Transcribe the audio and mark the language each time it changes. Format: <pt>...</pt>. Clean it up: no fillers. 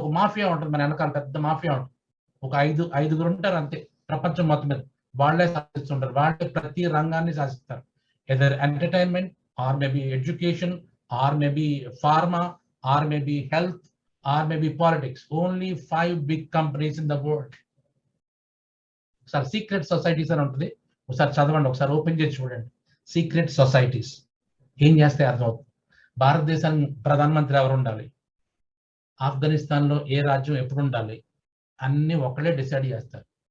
<te>ఒక మాఫియా ఉంటుంది మన వెనకాల, పెద్ద మాఫియా ఉంటుంది. ఒక ఐదుగురు ఉంటారు అంతే ప్రపంచం మొత్తం మీద. వాళ్ళే శాసిస్తుంటారు. వాళ్ళే ప్రతి రంగాన్ని శాసిస్తారు.</te> <en>Either entertainment, or maybe education, or maybe pharma, or maybe health, or maybe politics. Only 5 big companies in the world.</en> <te>ఒకసారి సీక్రెట్ సొసైటీస్ అని ఉంటుంది, ఒకసారి చదవండి, ఒకసారి ఓపెన్ చేసి చూడండి. సీక్రెట్ సొసైటీస్ ఏం చేస్తే అర్థమవుతుంది. భారతదేశానికి ప్రధానమంత్రి ఎవరు ఉండాలి, ఆఫ్ఘనిస్తాన్ లో ఏ రాజ్యం ఎప్పుడు ఉండాలి, అన్ని ఒకళ్ళే డిసైడ్ చేస్తారు.</te>